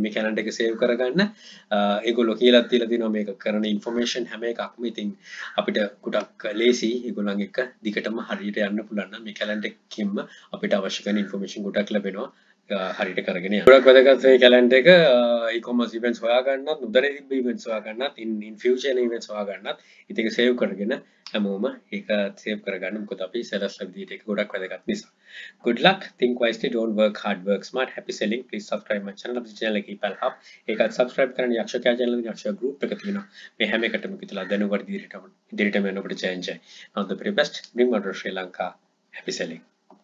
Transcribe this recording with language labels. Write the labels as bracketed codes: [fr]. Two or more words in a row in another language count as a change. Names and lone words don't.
[si] මේ calendar එක save කරගන්න ඒගොල්ලෝ කියලා තියලා තිනවා මේක කරන information හැම එකක්ම ඉතින් අපිට ගොඩක් ලේසි ඒගොල්ලන් එක්ක දිගටම හරියට යන්න පුළුවන් නම් මේ calendar එකකින්ම අපිට අවශ්‍ය කරන information ගොඩක් ලැබෙනවා. හරියට කරගෙන යන්න. ගොඩක් වැදගත් මේ calendar එක [en] e-commerce events [si] හොයාගන්නත්, උදේ තිබ්බ events හොයාගන්නත්, [en] in future events [si] හොයාගන්නත්, ඉතින් ඒක save කරගෙන හැමෝම ඒක save කරගන්න. මොකද අපි sellers ලා විදිහට ඒක ගොඩක් වැදගත් නිසා. [en] Good luck, think wisely, don't work hard, work smart, happy selling. Please subscribe my channel. [si] අපේ channel එක ඉපල් hub. ඒකත් subscribe කරන්න යක්ෂකයා channel එකේ යක්ෂ group එක තියෙනවා. මේ හැම එකටම කිතලා දැනුවත් ඉදිරියටම යන්න අපිට challenge. [en] Now the very best, bring order Sri Lanka. Happy selling.